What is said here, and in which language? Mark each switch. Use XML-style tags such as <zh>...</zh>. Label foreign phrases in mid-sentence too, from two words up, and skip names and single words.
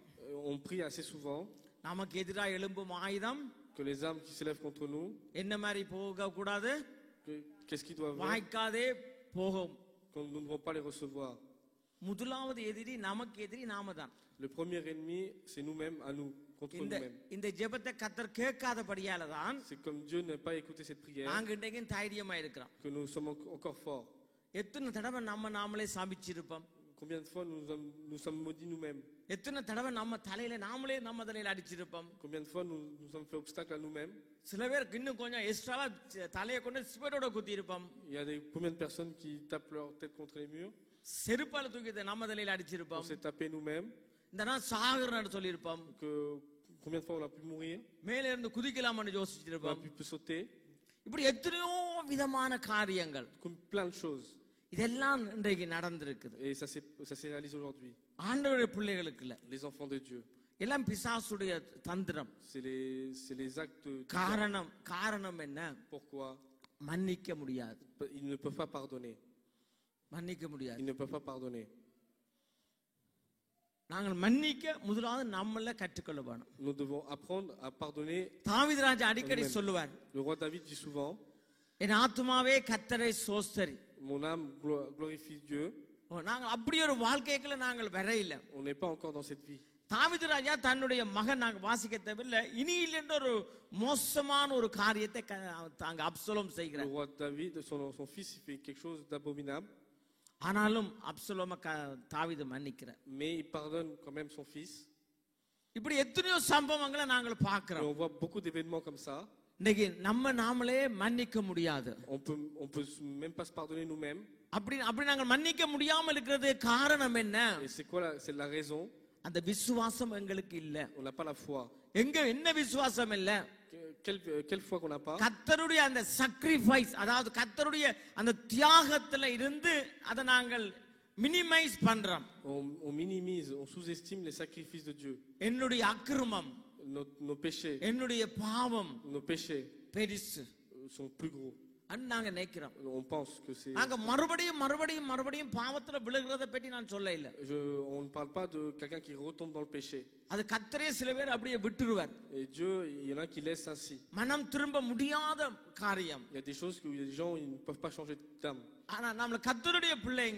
<fr>On prie assez souvent</fr> <ta>நமக்கு எதிராக எழும்பும் ஆயுதம்</ta> <fr>que les armes qui s'élèvent contre nous,</fr> <ta>என்ன மாதிரி போக கூடாது</ta> <fr>qu'est-ce qui doit venir?</fr> <ta>வாய்க்காதே போகும்</ta> <fr>Que nous ne devons pas les recevoir.</fr> <ta>முதலாவது எதிரி நமக்கு எதிரி நாம தான்</ta> <fr>Le premier ennemi, c'est nous-mêmes, à nous, contre nous-mêmes.</fr> <ta>இந்த ஜெபத்தை கர்த்தர் கேட்காதபடியால தான்</ta> <fr>C'est comme Dieu n'a pas écouté cette prière</fr> <ta>நாங்க இன்றைக்கு தைரியமா இருக்கிறோம்</ta> <fr>que nous sommes encore forts.</fr> <ta>எத்தனை தடவை நாமளே சாபிச்சிருப்போம்</ta> <fr>Combien de fois nous sommes maudits nous-mêmes?</fr> <ta>எத்தனை தடவை நம்ம தலையில அடிச்சிருப்போம்</ta> <fr>Combien de fois nous sommes fait obstacle à nous-mêmes?</fr> <ta>சில பேருக்கு இன்னும் கொஞ்சம் எக்ஸ்ட்ராவா தலையை கொண்டு ஸ்பீடோட குத்தி இருப்போம்</ta> <fr>Il y a combien de personnes qui tapent leur tête contre les murs?</fr> <ta>செருப்பால தூக்கி நம்ம தலையில</ta> <fr>On</fr> <ta>அடிச்சிருப்போம்</ta> <fr>s'est tapé nous-mêmes.</fr> <ta>இந்த நான் சாகுறேன்னு சொல்லியிருப்போம்</ta> <fr>Combien de fois on a pu mourir?</fr> <ta>மேல இருந்து குதிக்கலாம்னு</ta> <fr>On a</fr> <ta>யோசிச்சிருப்போம்</ta> <fr>pu sauter.</fr> <ta>இப்படி எத்தனையோ விதமான காரியங்கள்</ta> <fr>Comme plein de choses.</fr> <ta>இதெல்லாம் இன்றைக்கு நடந்திருக்குது</ta> <fr>Et ça s'est réalisé aujourd'hui.</fr> <ta>ஆண்டவருடைய பிள்ளைகளுக்கு இல்ல</ta> <fr>Les enfants de Dieu.</fr> <ta>எல்லாம் பிசாசுடைய தந்திரம்</ta> <fr>C'est les actes.</fr> <ta>காரணம் என்ன</ta> <fr>Pourquoi?</fr> <ta>மன்னிக்க முடியாது</ta> <fr>Ils ne peuvent pas pardonner.</fr> <ta>மன்னிக்க முடியாது</ta> <fr>Ils ne peuvent pas pardonner.</fr> <ta>நாங்கள் மன்னிக்க முதலாவது நம்மள கற்றுக்கொள்ள வேணும்</ta> <fr>Nous devons apprendre à pardonner.</fr> <ta>தாவீது ராஜா அடிக்கடி சொல்லுவார்</ta> <fr>Le roi David dit souvent,</fr> <ta>என் ஆத்துமாவே கர்த்தரை சோஸ்தரி</ta> <fr>mon âme glorifie Dieu.</fr> <ta>நாங்க அப்படி ஒரு வாழ்க்கைக்குள்ள நாங்கள் வர இல்ல</ta> <fr>On n'est pas encore dans cette vie.</fr> <ta>தாவீது ராஜா தன்னுடைய மகன் நாங்க வாசிக்க தேவையில்லை இனியில் என்ற ஒரு மோசமான ஒரு காரியத்தை தாங்க அப்சலோம்</ta> <fr>Le</fr> <ta>செய்கிறார்</ta> <fr>roi David, son fils, il fait quelque chose d'abominable.</fr> <ta>ஆனாலும் அப்சலோம தாவீது மன்னிக்கிறார்</ta> <fr>Mais il pardonne quand même son fils.</fr> <ta>இப்படி எத்தனையோ சம்பவங்களை நாங்கள்</ta> <fr>Et</fr> <ta>பார்க்கிறோம்.</ta> <fr>on voit beaucoup d'événements comme ça.</fr> <ta>இன்னைக்கு நம்ம நாமளே மன்னிக்க முடியாது.</ta> <fr>On peut même pas se pardonner nous-mêmes.</fr> <ta>அப்படி நாங்கள் மன்னிக்க முடியாமல் இருக்கிறது காரணம் என்ன?</ta> <fr>Et c'est quoi c'est la raison?</fr> <ta>அந்த விசுவாசம் எங்களுக்கு இல்ல.</ta> <fr>On n'a pas la foi.</fr> <ta>எங்க என்ன விசுவாசம் இல்ல?</ta> <fr>Quelle foi qu'on n'a pas?</fr> <ta>கர்த்தருடைய அந்த sacrifice, அதாவது கர்த்தருடைய அந்த தியாகத்துல இருந்து அதை நாங்கள் மினிமைஸ் பண்றோம்.</ta> <fr>On minimise, on sous-estime les sacrifices de Dieu.</fr> <ta>என்னுடைய அக்கிரமம்,</ta> <fr>Nos péchés,</fr> <ta>என்னுடைய பாவம்</ta> <fr>nos péchés</fr> <ta>பெருசு</ta> <fr>sont plus gros.</fr> <ta>நாங்க நினைக்கிறோம்.</ta> <fr>On pense que c'est.</fr> <ta>நாங்க மறுபடியும் பாவத்துல விழுகிறத பற்றி நான் சொல்ல இல்ல.</ta> <fr>On ne parle pas de quelqu'un qui retombe dans le péché.</fr> <ta>அது கர்த்தரே சில பேர் அப்படியே விட்டுருவார்.</ta> <fr>Et Dieu, il y en a qui laissent ainsi.</fr> <ta>மனம் திரும்ப முடியாத காரியம்.</ta> <fr>Il y a des choses que les gens ils ne peuvent pas changer d'âme.</fr> <ta>ஆனா நம்ம கர்த்தருடைய பிள்ளைங்க,</ta>